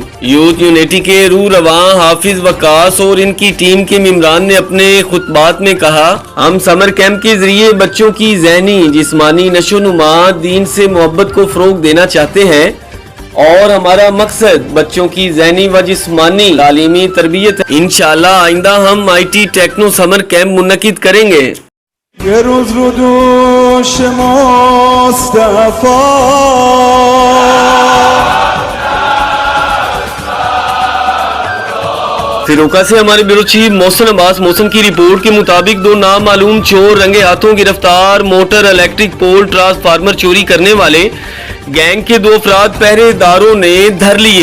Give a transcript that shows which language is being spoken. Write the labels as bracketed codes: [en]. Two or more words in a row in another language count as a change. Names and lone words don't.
[ur] یوتھ یونٹی کے روحِ رواں حافظ وقاص اور ان کی ٹیم کے ممبران نے اپنے خطبات میں کہا، ہم [en] summer camp [ur] کے ذریعے بچوں کی ذہنی جسمانی نشوونما دین سے محبت کو فروغ دینا چاہتے ہیں اور ہمارا مقصد بچوں کی ذہنی و جسمانی تعلیمی تربیت ہے. انشاءاللہ آئندہ ہم [en] IT techno summer camp [ur] منعقد کریں گے. [fa] یه روز رو دوش مصطفی [ur] فیروکا سے ہمارے [en] bureau chief [ur] محسن عباس موسم کی رپورٹ کے مطابق 2 نامعلوم چور رنگے ہاتھوں گرفتار. [en] motor electric pole transformer [ur] چوری کرنے والے گینگ کے 2 افراد پہرے داروں نے دھر لیے.